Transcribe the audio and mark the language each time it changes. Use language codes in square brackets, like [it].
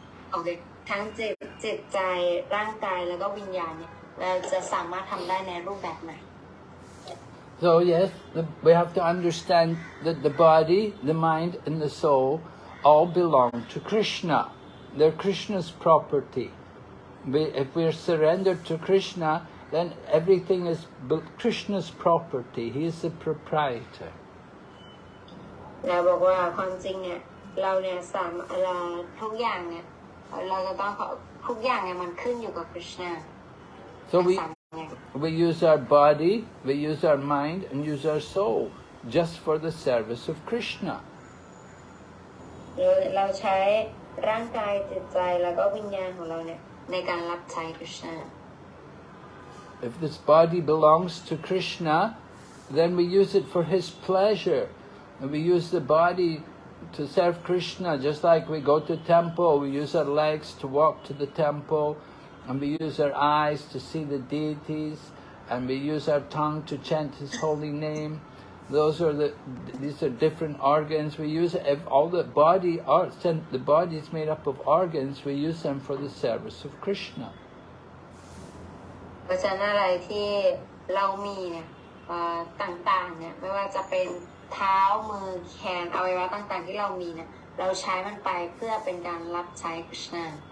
[th] โอเคทั้งจิตใจร่างกายแล้วก็วิญญาณเนี่ยเราจะสามารถทำได้ในรูปแบบไหน [en] So yes, we have to understand that the body, the mind and the soul all belong to Krishna. They're Krishna's property. If we're surrendered to Krishna, then everything is Krishna's property. He is the proprietor. [th] เราบอกว่าความจริงเนี่ยเราเนี่ยทุกอย่างเนี่ยเราจะต้องทุกอย่างเนี่ยมันขึ้นอยู่กับ Krishna. [en] So we use our body, we use our mind and use our soul just for the service of Krishna. [th] เราใช้ร่างกายจิตใจแล้วก็วิญญาณของเราเนี่ยในการรับใช้ Krishna. [en] If this body belongs to Krishna, then we use it for his pleasure. And we use the body to serve Krishna, just like we go to temple, we use our legs to walk to the temple. And we use our eyes to see the deities, and we use our tongue to chant his holy name. These are different organs. We use all the body is made up of organs. We use them for the service of Krishna. [th] เพราะฉะนั้นอะไรที่เรามีเนี่ยต่างๆเนี่ยไม่ว่าจะเป็นเท้ามือแขนอวัยวะต่างๆที่เรามีเนี่ยเราใช้มันไปเพื่อเป็นการรับใช้ Krishna.